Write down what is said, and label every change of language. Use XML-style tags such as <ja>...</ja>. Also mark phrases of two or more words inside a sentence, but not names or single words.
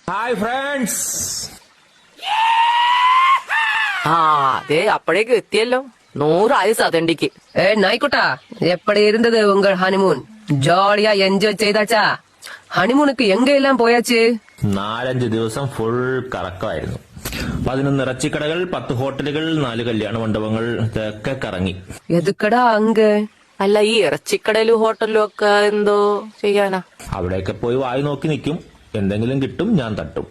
<ml>ഹായ് ഫ്രണ്ട്സ്. അതെ അപ്പോഴേക്ക് എത്തിയല്ലോ. 100 ആയുസ് അതണ്ടിക്ക്.</ml> <ta>நாய்க்குட்டா எப்படி இருந்தது உங்கள் ஹனிமூன்? ஜாலியா என்ஜாய் செய்தாச்சா? ஹனிமூனுக்கு எங்கெல்லாம் போயாச்சு?</ta> <ml>4-5 ദിവസം ഫുൾ കറക്കമായിരുന്നു. 11 ഇറച്ചിക്കടകൾ, 10 ഹോട്ടലുകൾ, 4 കല്യാണ മണ്ഡപങ്ങൾ, ഇതൊക്കെ കറങ്ങി.</ml> <ta>எதுக்குடா அங்க?</ta> <ml>അല്ല, ഈ ഇറച്ചിക്കടയിലും ഹോട്ടലിലും ഒക്കെ എന്തോ ചെയ്യാനാ? അവിടെയൊക്കെ പോയി വായി നോക്കി നിൽക്കും. എന്തെങ്കിലും കിട്ടും, ഞാൻ തട്ടും.</ml>